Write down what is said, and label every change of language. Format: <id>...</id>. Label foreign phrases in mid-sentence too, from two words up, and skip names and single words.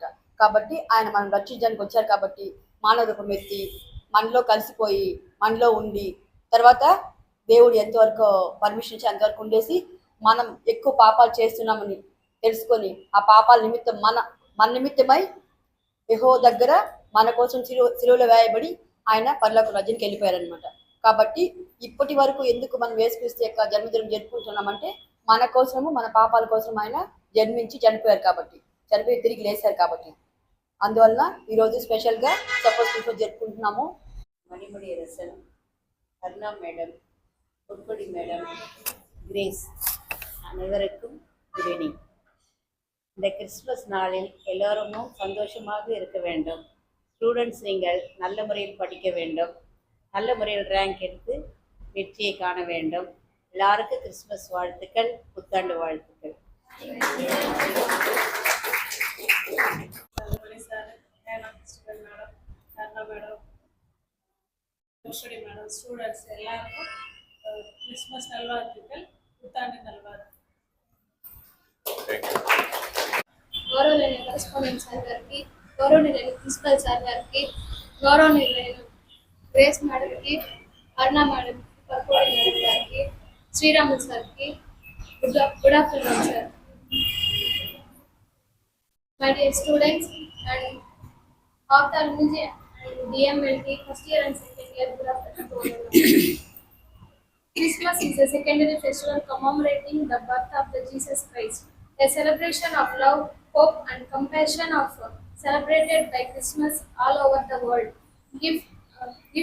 <te>కాబట్టి ఆయన మనం రక్షించడానికి వచ్చారు కాబట్టి మానవ రూపం ఎత్తి మనలో కలిసిపోయి మనలో ఉండి తర్వాత దేవుడు ఎంతవరకు పర్మిషన్ ఇచ్చి అంతవరకు ఉండేసి మనం ఎక్కువ పాపాలు చేస్తున్నామని తెలుసుకొని ఆ పాపాల నిమిత్తం మన నిమిత్తమై యెహోవా దగ్గర మన కోసం సిలువలో వేయబడి ఆయన పరలోక రాజ్యానికి వెళ్ళిపోయారనమాట. కాబట్టి ఇప్పటి వరకు ఎందుకు మనం యేసుక్రీస్తు యొక్క జన్మదినం జరుపుకుంటున్నామంటే మన కోసము మన పాపాల కోసం ఆయన జన్మించి చనిపోయారు కాబట్టి, చనిపోయి తిరిగి లేచారు కాబట్టి. అందువల్ల ఈరోజు స్పెషల్గా జరుపుకుంటున్నాము.</te> <ta>மணிமுடி அரசன், அருணா மேடம், பொற்கொடி மேடம், கிரேஸ் அனைவருக்கும்</ta> <en>good evening.</en> <ta>இந்த கிறிஸ்மஸ் நாளில் எல்லோருமும் சந்தோஷமாக இருக்க வேண்டும். ஸ்டூடெண்ட்ஸ் நீங்கள் நல்ல முறையில் படிக்க வேண்டும், நல்ல முறையில் ரேங்க் எடுத்து வெற்றியை காண வேண்டும். எல்லாருக்கும் கிறிஸ்மஸ் வாழ்த்துக்கள், புத்தாண்டு வாழ்த்துக்கள். மேடம், ஸ்டூடெண்ட்ஸ் எல்லாருக்கும் கிறிஸ்மஸ் நல்வாழ்த்துக்கள், புத்தாண்டு நல்வாழ்த்துக்கள்.</ta> <te>గౌరవనీయులైన కరెస్పాండెంట్ సార్ గారికి, గౌరవనీయులైన ప్రిన్సిపల్ సార్ గారికి, గౌరవనీయులైన గ్రేస్ మేడంకి, అరుణ మేడంకి, పర్కోడి మేడం గారికి, శ్రీరాములు సార్కి</te> <en>good afternoon sir. My dear students and ophthalmology and DMLT first year and second year, good afternoon. Christmas is a secondary festival commemorating the birth of the Jesus Christ, a celebration of love, hope and compassion of celebrated by Christmas all over the world.</en>